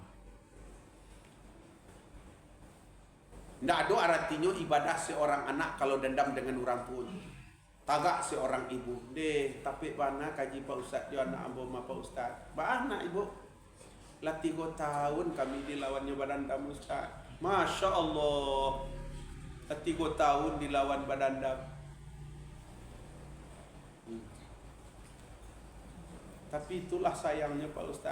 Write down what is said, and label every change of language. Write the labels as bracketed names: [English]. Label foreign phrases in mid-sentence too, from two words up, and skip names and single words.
[Indonesian] Tidak ada artinya ibadah seorang anak kalau dendam dengan orang tua. [Minangkabau] Tagak seorang ibu. Deh, tapi mana kaji Pak Ustaz jo anak ambo ma Pak Ustaz. Ba anak ibu. Lah 3 tahun kami dilawannya badandam Ustaz. [Arabic] ما شاء الله. [Indonesian] 3 tahun dilawan badandam. Tapi itulah sayangnya Pak Ustaz.